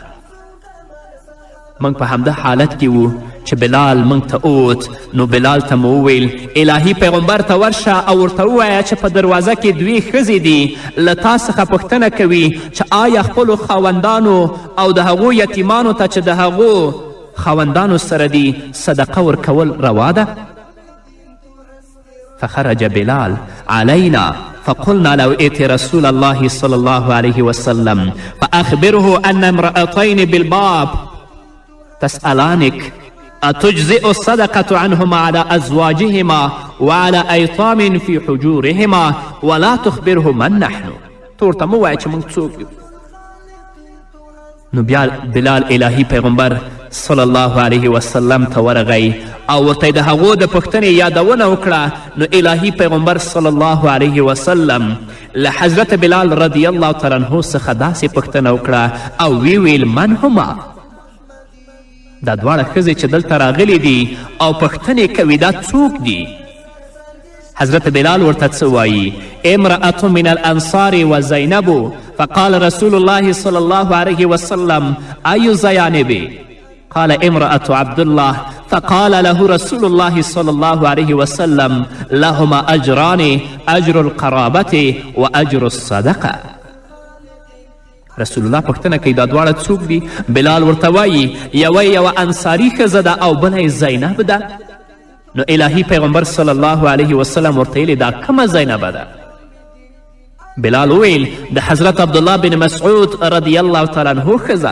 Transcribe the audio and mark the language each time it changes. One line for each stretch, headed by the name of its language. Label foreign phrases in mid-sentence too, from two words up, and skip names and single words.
Pashto: موږ په همده حالت کې وو چې بلال موږ ته اوت، نو بلال ته مو وویل الهي پیغمبر ته ورشه او ورته ووایه چې په دروازه کې دوې ښځې دي له تا څخه پوښتنه کوي چې آیا خپلو خاوندانو او د هغو یتیمانو ته چې د هغو خاوندانو سره دي صدقه ورکول روا ده؟
Arabic: فخرج بلال علينا فقلنا لو ائت رسول الله صلى الله عليه وسلم فأخبره أن امرأتين بالباب تسألانك أتجزئ الصدقة عنهما على أزواجهما وعلى أيتام في حجورهما ولا تخبره من نحن.
Pashto: تورته مو وایه چې موږ څوک یو. نو بیا بلال الهي پیغمبر
Arabic: صلی الله علیه وسلم
Pashto: ته ورغی او ورته د هغو د پوښتنې یادونه وکړه. نو الهي پیغمبر
Arabic: صلی الله علیه وسلم
Pashto: له حضرت بلال
Arabic: رضی الله تعالی عنه
Pashto: څخه داسې پوښتنه وکړه او ویل
Arabic: من هما،
Pashto: دا دواړه ښځې چې دلته راغلي دي او پوښتنې کوي دا څوک دي؟ حضرت بلال ورته څه وایي؟
Arabic: امرأة من الأنصار وزينب. فقال رسول الله صلى الله عليه وسلم أي زيانب؟ قال امرأة عبد الله. فقال له رسول الله صلى الله عليه وسلم لهما أجران، أجر القرابة وأجر الصدقة.
Pashto: رسول الله پوښتنه کوي دا دواړه څوک دي؟ بلال ورته وایي یوه انصاري ښځه ده او بله یې زینب ده. نو الهي پیغمبر
Arabic: صلی الله علیه وسلم
Pashto: ورته ویلې دا کومه زینبه ده؟ بلال وویل د حضرت عبدالله بن مسعود
Arabic: رضی الله تعالی عنه
Pashto: ښځه.